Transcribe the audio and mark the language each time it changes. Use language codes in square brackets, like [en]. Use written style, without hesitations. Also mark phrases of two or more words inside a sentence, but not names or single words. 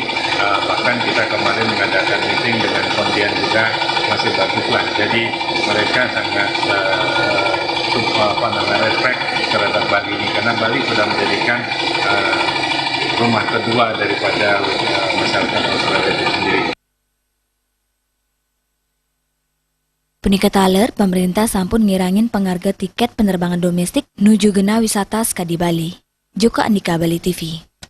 [id] Bahkan kita kemarin mengadakan meeting dengan Kondian juga masih bagus lah. Jadi mereka sangat respect terhadap Bali ini, karena Bali sudah menjadikan rumah kedua daripada masyarakat Australia itu sendiri. [ban] Punika taler, pemerintah sampun ngirangin [id] pengharga tiket penerbangan domestik [ban] nuju gena wisata sekadi Bali. [id] Joko Andika, Bali TV.